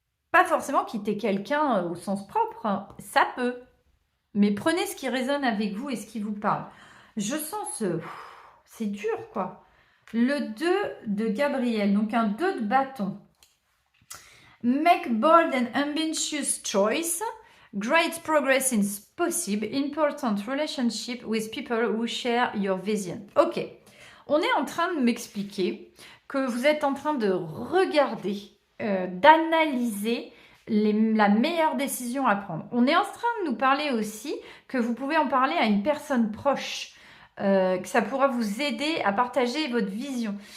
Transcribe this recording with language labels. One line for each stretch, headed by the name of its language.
French: Pas forcément quitter quelqu'un au sens propre, hein. Ça peut. Mais prenez ce qui résonne avec vous et ce qui vous parle. Je sens c'est dur, quoi. Le 2 de Gabriel, donc un 2 de bâton.
English: Make bold and ambitious choice. Great progress is possible. Important relationship with people who share your vision. Ok.
French: On est en train de m'expliquer que vous êtes en train de regarder, d'analyser la meilleure décision à prendre. On est en train de nous parler aussi que vous pouvez en parler à une personne proche, que ça pourra vous aider à partager votre vision.